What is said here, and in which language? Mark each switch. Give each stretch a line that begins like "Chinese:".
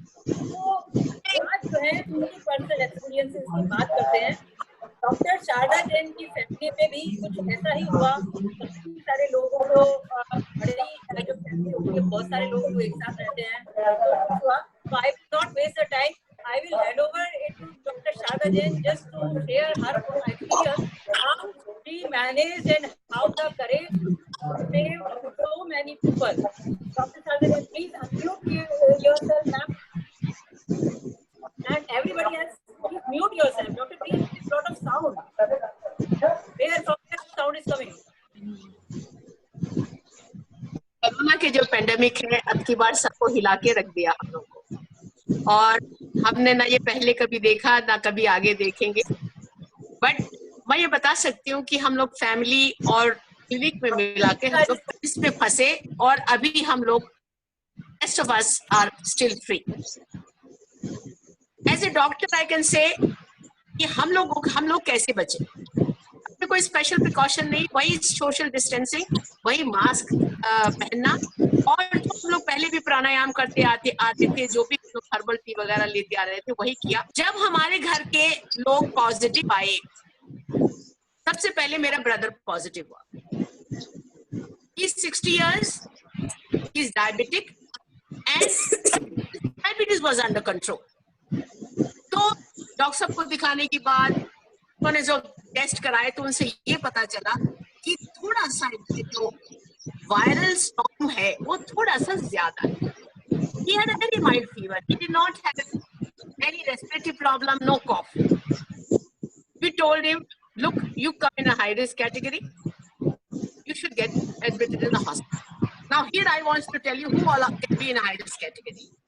Hindi: So आज जो है उनकी पर्सनल एक्सपीरियंसेस की बात करते हैं. डॉक्टर शारदा जैन की फैमिली में भी कुछ ऐसा ही हुआ. काफी सारे लोगों को बड़ी जो फैमिली होती है, बहुत सारे लोग एक साथ रहते हैं, तो हुआ.
English: So I will not waste the time. I will hand over it to Dr. Sharda Jain just to share her own experience, how she managed and how the courage saved so many people. Dr. Sharda Jain, please unmute yourself, ma'am. And everybody else, please mute yourself. Dr. Please, there's a lot of sound. Where from the sound is coming?
Hindi: Corona के जो pandemic है अब की बार सबको हिला के रख दिया हम लोग को, और हमने ना ये पहले कभी देखा ना कभी आगे देखेंगे. बट मैं ये बता सकती हूँ कि हम लोग फैमिली और क्लिनिक में मिला के हम लोग इसमें फंसे और अभी हम लोग
English: rest of us are still free. As a doctor I can say
Hindi: कि हम लोग कैसे बचे. कोई स्पेशल प्रिकॉशन नहीं, वही सोशल डिस्टेंसिंग, वही मास्क पहनना, और जो हम लोग पहले भी प्राणायाम करते आते थे, जो भी लोग हर्बल टी वगैरह लेते आ रहे थे वही किया. जब हमारे घर के लोग पॉजिटिव आए, सबसे पहले मेरा ब्रदर पॉजिटिव हुआ.
English: He's 60 years, he's diabetic and diabetes was under control.
Hindi: तो डॉक्टर साहब को दिखाने के बाद उन्होंने जो टेस्ट कराए तो उनसे ये पता चला कि थोड़ा सा जो वायरल स्टॉर्म है वो थोड़ा सा ज्यादा है.
English: He had a very mild fever. He did not have any respiratory problem, no cough. We told him, look, you come in a high risk category. You should get admitted in the hospital. Now here I want to tell you who all can be in a high risk category.